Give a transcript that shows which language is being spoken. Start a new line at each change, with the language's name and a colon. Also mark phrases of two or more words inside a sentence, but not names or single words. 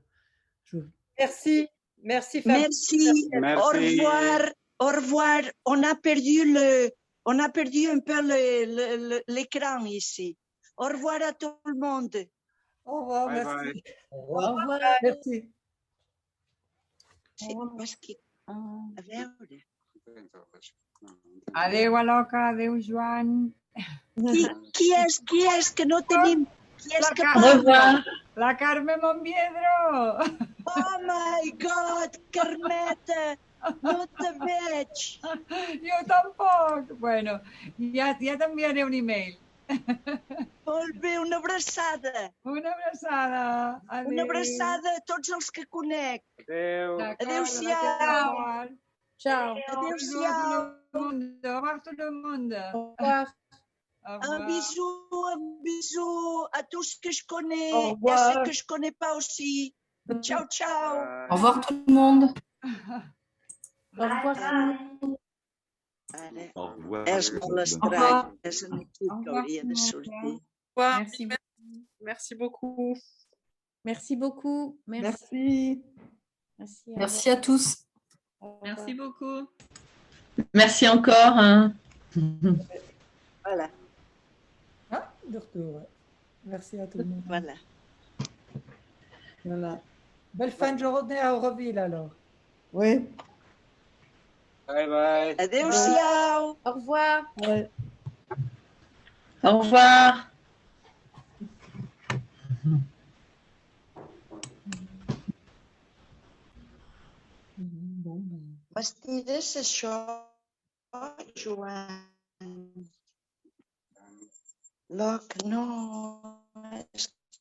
French: Merci. Merci. Merci. Au revoir. Au revoir. On a perdu un peu l'écran ici. Au revoir à tout le monde. Au revoir, Bye merci. bye. Au revoir. Merci.
Catalan: A veure. Adéu, Aloca, adéu, Joan. Qui és que no tenim? Qui és que parla? La Carme Monviedro.
English: Oh my God,
Catalan: Carmeta, no te veig. Jo tampoc. Bueno, ja t'enviaré un email. Molt bé, una abraçada. Una abraçada. Adéu. Una abraçada a tots els que conec. Adéu. Adéu-siau. Ciao. Adéu-siau.
French: Au revoir tout le monde. Au revoir. Un bisou à tous que je connais, et à ceux que je connais pas aussi. Ciao, ciao. Au revoir tout le monde. Au revoir. Au revoir.
Catalan: És molt estrany, és un equip que hauria de sortir.
French: Merci beaucoup. Merci beaucoup. Merci. Merci à tous. Merci beaucoup. Merci encore. Voilà. De retour. Merci à tout le monde. Voilà. Belle fin de journée à Auroville alors. Oui.
English: Bye bye.
Catalan: Adéu-siau.
French: Au revoir. Ouais. Au revoir. Bon, ben.
Catalan: Bastides això, Joan. Loc, no, és